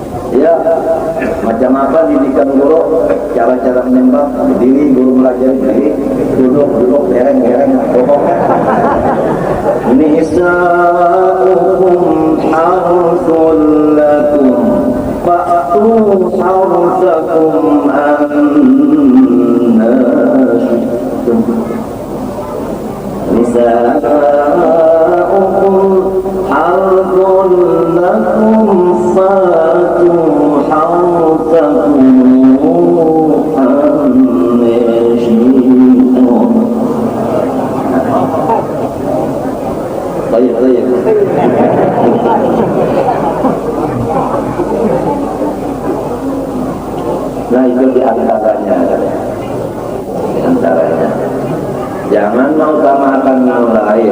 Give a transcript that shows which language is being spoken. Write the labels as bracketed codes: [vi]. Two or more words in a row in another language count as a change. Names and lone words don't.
[id] Ya, macam apa didikan guru, cara-cara menyembah, berdiri, guru belajar berdiri, duduk, hereng, pokoknya. [ar] نساؤكم حرث لكم فأتوا حرثكم أنى شئتم. نساؤكم حرث لكم فأتوا حرثكم أنى شئتم. [id] Baik. Nah itu diantaranya. Jangan mengutamakan yang lain.